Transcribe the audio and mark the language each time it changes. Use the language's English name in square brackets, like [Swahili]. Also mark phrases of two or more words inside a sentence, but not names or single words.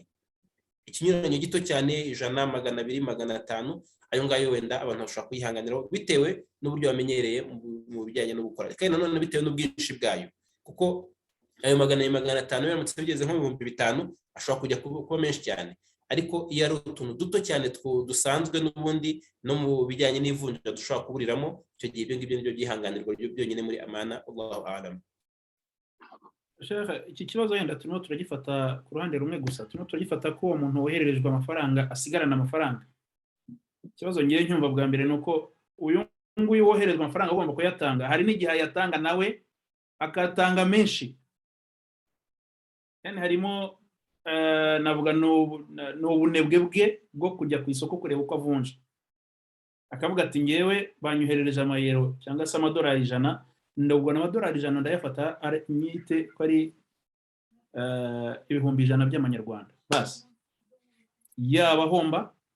[Kinyarwanda] Ikinyuranyo gito cyane 100, 200, 500, ayo ngayo wenda abantu bashobora kuyihanganira bitewe n'uburyo bamenyereye mu bijyanye no gukora, kandi nanone bitewe n'ubwinshi bwayo, kuko ayo 100, 500 biramutse bigeze nko 5,000 ashobora kujya kuba menshi cyane. Ariko iyo ari utuntu duto cyane dusanzwe n'ubundi no mu bijyanye n'ivunja dushobora kuburiramo, icyo gihe ibyo ngibyo nibyo byihanganirwa byonyine muri amana. [Arabic] الله أعلم. [Kinyarwanda] Sheikh, iki kibazo yenda turimo turagifata ku ruhande rumwe gusa, turimo turagifata ko uwo muntu wohererejwe amafaranga asigarana amafaranga. Ikibazo ngiye nyumva bwa mbere nuko uyu nguyu woherezwa amafaranga agomba kuyatanga, hari n'igihe ayatanga nawe akatanga menshi. Yani harimo navuga n'ubunebwe bwe bwo kujya ku isoko kureba uko avunja, akavuga ati ngewe banyoherereje amayero cyangwa se amadolari 100, ndabwo n'amadolari 100 ndayafata nyite ko ari 100,000 by'amanyarwanda basi, yaba homba